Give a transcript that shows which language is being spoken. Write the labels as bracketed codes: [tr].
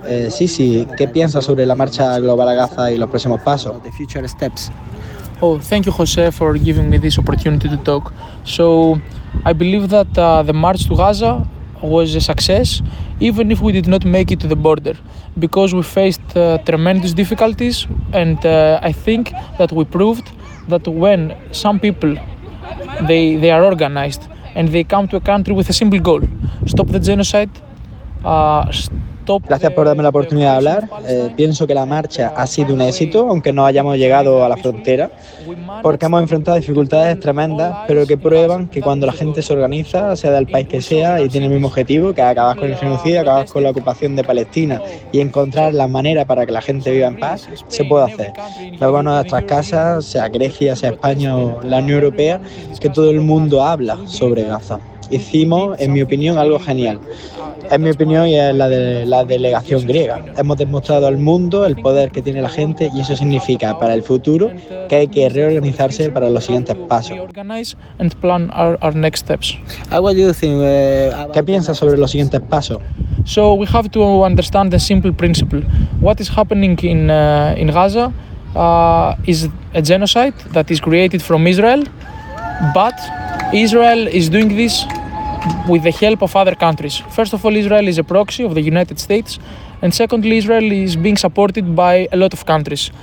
[es] Sisi, ¿qué piensas sobre la marcha global a Gaza y los próximos pasos? [en] The future steps. Oh, thank you, José, for giving me this opportunity to talk. So, I believe that the march to Gaza was a success, even if we did not make it to the border, because we faced tremendous difficulties, and I think that we proved that when some people, they are organized and they come to a country with a simple goal, stop the genocide, stop... [es] Gracias por darme la oportunidad de hablar. Pienso que la marcha ha sido un éxito, aunque no hayamos llegado a la frontera, porque hemos enfrentado dificultades tremendas, pero que prueban que cuando la gente se organiza, sea del país que sea, y tiene el mismo objetivo, que acabas con el genocidio, acabas con la ocupación de Palestina y encontrar la manera para que la gente viva en paz, se puede hacer. Lo bueno de nuestras casas, sea Grecia, sea España o la Unión Europea, es que todo el mundo habla sobre Gaza. hicimos, en mi opinión, algo genial. En mi opinión y es la de la delegación griega. Hemos demostrado al mundo el poder que tiene la gente y eso significa para el futuro que hay que reorganizarse para los siguientes pasos. ¿Qué piensas sobre los siguientes pasos? [en] So we have to understand the simple principle. What is happening in Gaza is a genocide that is created from Israel, but Israel is doing this with the help of other countries. First of all, Israel is a proxy of the United States, and secondly, Israel is being supported by a lot of countries.